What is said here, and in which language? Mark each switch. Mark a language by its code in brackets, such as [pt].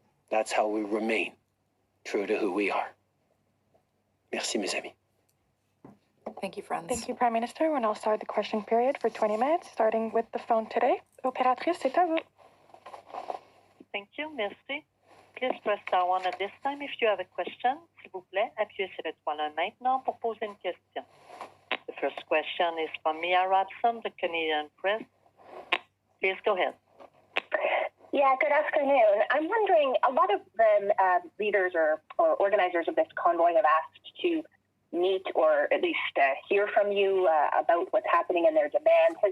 [en] That's how we remain true to who we are. [fr] Merci, mes amis. [en] Thank you, friends. Thank you, Prime Minister. We'll now start the question period for 20 minutes, starting with the phone today. [fr] Opératrice, c'est à vous. [en] Thank you. [fr] Merci. [en] Please press star one at this time if you have a question. [fr] S'il vous plaît, appuyez sur l'étoile 1 maintenant pour poser une question. [en] The first question is from Mia Robson, the Canadian Press. Please go ahead. Yeah, good afternoon. I'm wondering, a lot of the leaders or organizers of this convoy have asked to meet or at least hear from you about what's happening in their demands.